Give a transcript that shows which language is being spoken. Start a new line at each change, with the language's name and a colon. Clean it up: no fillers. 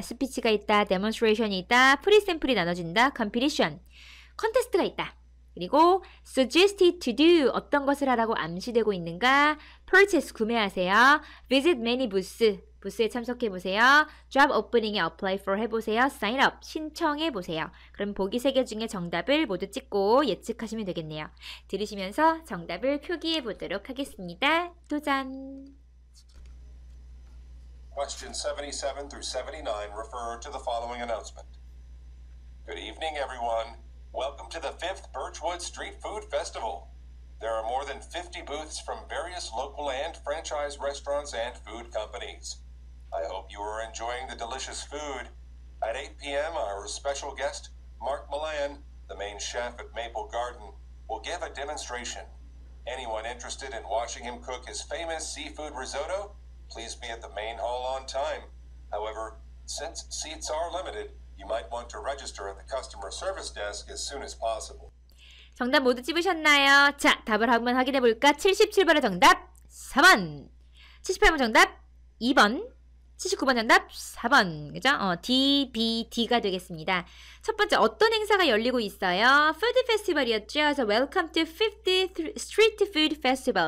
Korean: 스피치가 있다, 데몬스트레이션이 있다, 프리샘플이 나눠진다, 컴피티션, 컨테스트가 있다. 그리고
English: suggested to do
Korean: 어떤 것을 하라고 암시되고 있는가? purchase 구매하세요.
English: visit many booths
Korean: 부스에 참석해보세요. job opening에 apply for 해보세요. sign up 신청해보세요. 그럼 보기 3개 중에 정답을 모두 찍고 예측하시면 되겠네요. 들으시면서 정답을 표기해보도록 하겠습니다. 도전!
English: Questions 77 through 79 refer to the following announcement. Good evening, everyone. Welcome to the 5th Birchwood Street Food Festival. There are more than 50 booths from various local and franchise restaurants and food companies. I hope you are enjoying the delicious food. At 8 p.m., our special guest, Mark Milan, the main chef at Maple Garden, will give a demonstration. Anyone interested in watching him cook his famous seafood risotto, please be at the main hall on time. However, since seats are limited, you might want to register at the customer service desk as soon as possible.
Korean: 정답 모두 찝으셨나요? 자, 답을 한번 확인해 볼까? 77번의 정답 4번, 78번 정답 2번, 79번 정답 4번. 그죠? D, B, D가 되겠습니다. 첫 번째 어떤 행사가 열리고 있어요? 푸드 페스티벌이었죠. 그래서
English: Welcome to 50th Street Food Festival.